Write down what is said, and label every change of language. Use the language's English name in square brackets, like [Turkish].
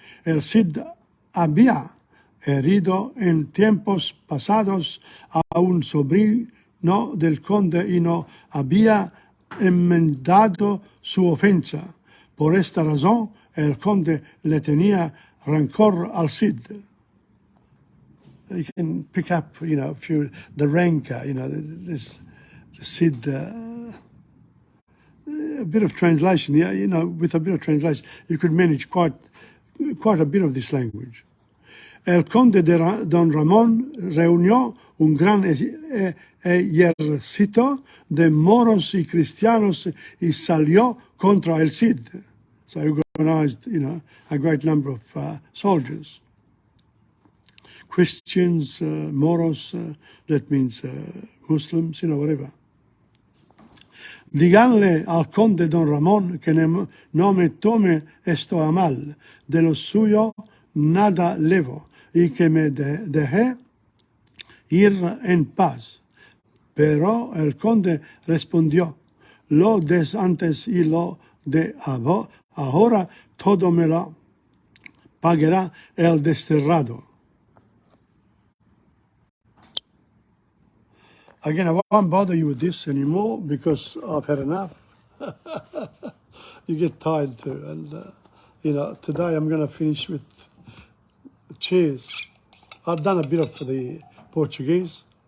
[Spanish] El Cid había herido en tiempos pasados a un sobrino del conde y no había enmendado su ofensa. Por esta razón, el conde le tenía rencor al Cid. [English] You can pick up, the rancor, this Cid, a bit of translation. Yeah, with a bit of translation, you could manage quite a bit of this language. [Spanish] El conde de Don Ramón reunió un gran ejército de moros y cristianos y salió contra el Cid. [English] So he organized, a great number of soldiers. Christians, Moros, that means Muslims, whatever. [Spanish] Díganle al conde Don Ramón que no me tome esto a mal, de lo suyo nada levo, y que me deje ir en paz. Pero el conde respondió, lo des antes y lo de ahora todo me lo pagará el desterrado. [English] Again, I won't bother you with this anymore because I've had enough. You get tired too. And, today I'm going to finish with cheers. I've done a bit of the Portuguese.